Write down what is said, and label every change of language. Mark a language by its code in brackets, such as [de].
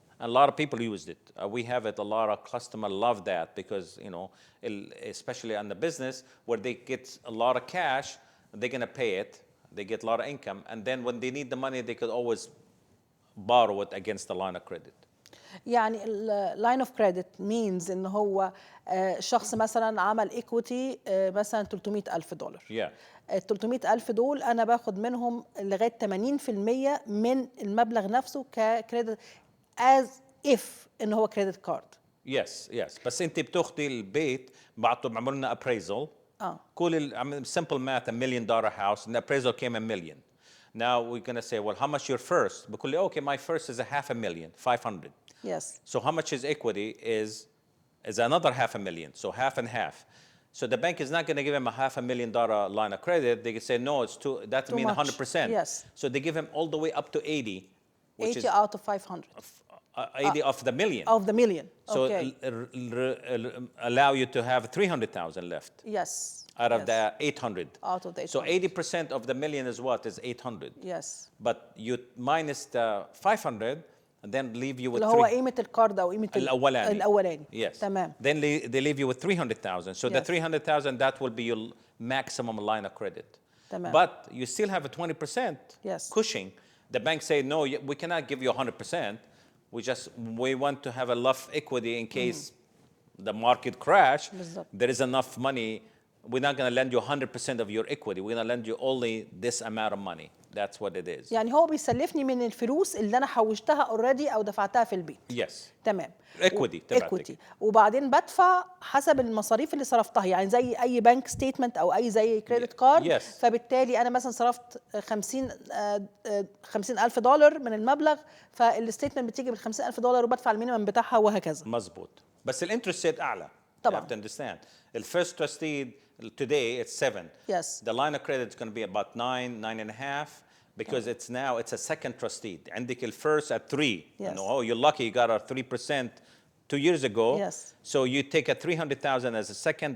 [en] And a lot of people used it. We have it. A lot of customers love that because, you know, especially on the business where they get a lot of cash, they're going to pay it. They get a lot of income. And then when they need the money, they could always borrow it against the line of credit. [ar] يعني اللاين اوف كريدت مينز ان هو شخص مثلا عمل ايكويتي مثلا $300,000. ال 300,000 دول انا باخد منهم لغايه 80% من المبلغ نفسه ككريدت [en] as if [ar] ان هو كريدت كارد. يس بس انت بتاخدي البيت بعملوا لنا appraisal. [en] كل simple math $1 million house and the appraisal came $1 million. Now we're going to say, well, how much your first? [ar] بقول لي [en] okay, my first is $500,000, 500. Yes. So how much is equity is another $500,000, so half and half. So the bank is not going to give him a $500,000 line of credit. They can say no, it's too. That means 100%. Yes. So they give him all the way up to 80. Which 80 is out of 500. 80 of the million. Of the million. So okay. Allow you to have 300,000 left. Yes. Out of the 800. Out of the 800. So 80% of the million is what? Is 800. Yes. But you minus the 500 and then leave you with [ar] اللي هو قيمة القرض أو قيمة الأولاني. [en] Yes. [ar] تمام. [en] Then they leave you with 300,000. So the 300,000 that will be your maximum line of credit. [ar] تمام. [en] But you still have a 20% yes. cushion. The bank say no, we cannot give you 100%. We want to have enough equity in case the market crash. There is enough money. We're not going to lend you 100% of your equity. We're going to lend you only this amount of money. That's what it is. [ar] يعني هو بيسلفني من الفلوس اللي أنا حوشتها already أو دفعتها في البيت. [en] Yes. [ar] تمام. [en] equity. [ar] وبعدين بدفع حسب المصاريف اللي صرفتها يعني زي أي بنك ستيتمنت أو أي زي كريدت كارد. [en] Yes. [ar] فبالتالي أنا مثلا صرفت $50,000 من المبلغ فالستيتمنت بتيجي بال$50,000 وبدفع المينيمم بتاعها وهكذا. مظبوط. بس الانترست ريت أعلى. طبعا. [en] You have to understand. The first trustee today it's 7. Yes. The line of credit is going to be about 9.5 because it's a second trustee. عندك the first at 3. Yes. You know, oh, you're lucky you got a 3% 2 years ago. Yes. So you take a 300,000 as a second.